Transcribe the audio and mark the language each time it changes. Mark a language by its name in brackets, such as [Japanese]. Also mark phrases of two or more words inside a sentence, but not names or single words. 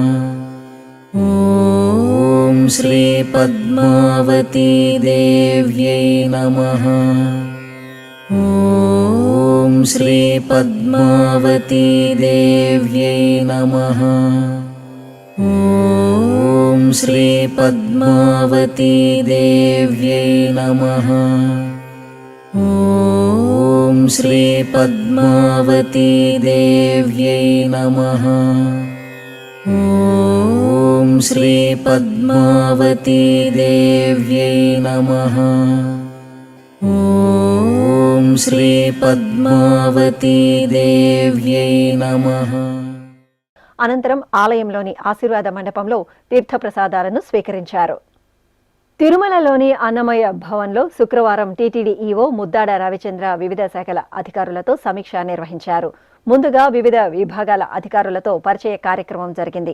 [Sanskrit] ఓం శ్రీ పద్మావతి దేవ్యై నమః. ఓం శ్రీ పద్మావతి దేవ్యై నమః. ఓం श्रीपद्मावती देव्यै नमः। ॐ श्रीपद्मावती देव्यै नमः। ॐ श्रीपद्मावती देव्यै नमः। ॐ श्रीपद्मावती देव्यै नमः। [Telugu] అనంతరం ఆలయంలోని ఆశీర్వాద మండపంలో తీర్థప్రసాదాలను స్వీకరించారు. తిరుమలలోని అన్నమయ్య భవన్లో శుక్రవారం టీటీడీ ఈవో ముద్దాడ రవిచంద్ర వివిధ శాఖల అధికారులతో సమీక్ష నిర్వహించారు. ముందుగా వివిధ విభాగాల అధికారులతో పరిచయ కార్యక్రమం జరిగింది.